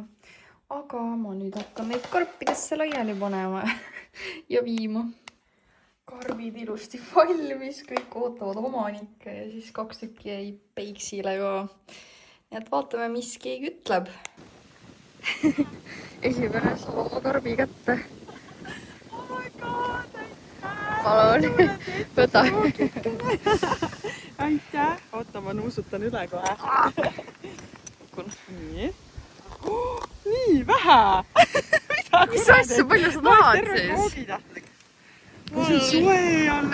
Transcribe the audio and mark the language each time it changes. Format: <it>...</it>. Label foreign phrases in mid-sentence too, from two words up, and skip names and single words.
<et>Aga ma nüüd hakkan neid karpidesse laiali panema ja viima. Karbid ilusti valmis, kõik ootavad omanikke ja siis 2 tükki jäi peiksile ka. Nii et vaatame, mis keegi ütleb. Esimene saab oma karbi kätte.</et> <en>Oh my god,</en> <et>aitäh! Palun, võta. Aitäh! Oota, ma nuusutan üle kohe. Nii. Nii vähe! Mis asja, palju sa tahad siis? See on soe alles.</et>